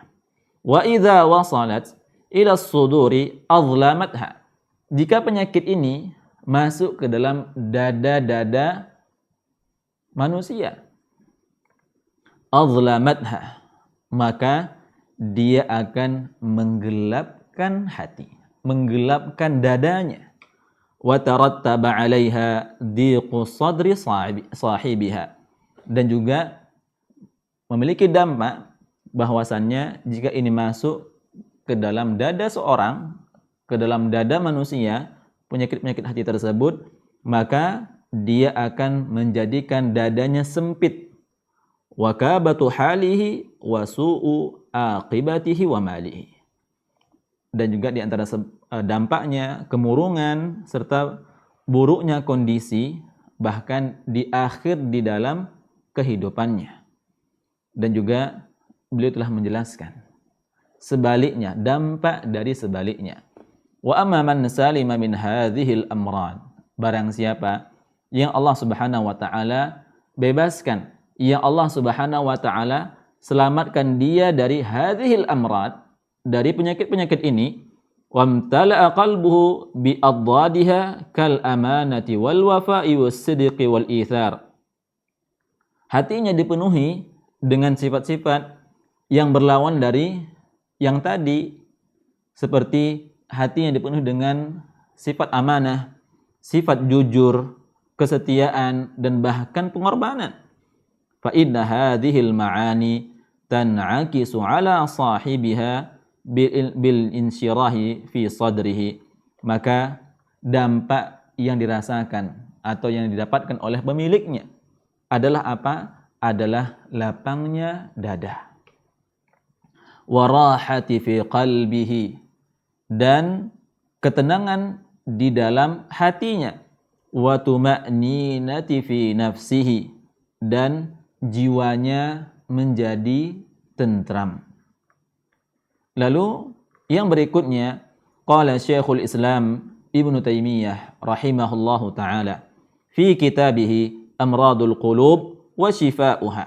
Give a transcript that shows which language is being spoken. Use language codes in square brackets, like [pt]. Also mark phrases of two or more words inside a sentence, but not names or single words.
[ar] وإذا وصلت إلى الصدور أظلمتها. [id] Jika penyakit ini masuk ke dalam dada-dada manusia, azlamatha, maka dia akan menggelapkan hati, menggelapkan dadanya. [ar] وترتب عليها ضيق صدر صاحبها. [id] Dan juga memiliki dampak bahwasannya jika ini masuk ke dalam dada seorang, ke dalam dada manusia, penyakit-penyakit hati tersebut, maka dia akan menjadikan dadanya sempit. [ar] وكآبة حاله وسوء عاقبته ومآله. [id] Dan juga di antara dampaknya kemurungan serta buruknya kondisi bahkan di akhir di dalam kehidupannya. Dan juga beliau telah menjelaskan sebaliknya, dampak dari sebaliknya. [ar] وأما من سلم من هذه الأمراض, [id] barang siapa yang Allah [ar] سبحانه وتعالى [id] bebaskan, yang Allah [ar] سبحانه وتعالى [id] selamatkan dia dari [ar] هذه الأمراض, [id] dari penyakit-penyakit ini, [ar] وامتلأ قلبه بأضدادها كالأمانة والوفاء والصدق والإيثار. [id] Hatinya dipenuhi dengan sifat-sifat yang berlawan dari yang tadi, seperti hatinya dipenuhi dengan sifat amanah, sifat jujur, kesetiaan, dan bahkan pengorbanan. [ar] فإن هذه المعاني تنعكس على صاحبها بالانشراح في صدره. [id] Maka dampak yang dirasakan atau yang didapatkan oleh pemiliknya adalah apa? Adalah lapangnya dada. [ar] والراحة في قلبه, [id] dan ketenangan di dalam hatinya. [ar] وطمأنينة في نفسه, [id] dan jiwanya menjadi tentram. Lalu yang berikutnya, [ar] قال شيخ الإسلام ابن تيمية رحمه الله تعالى في كتابه أمراض القلوب وشفاؤها.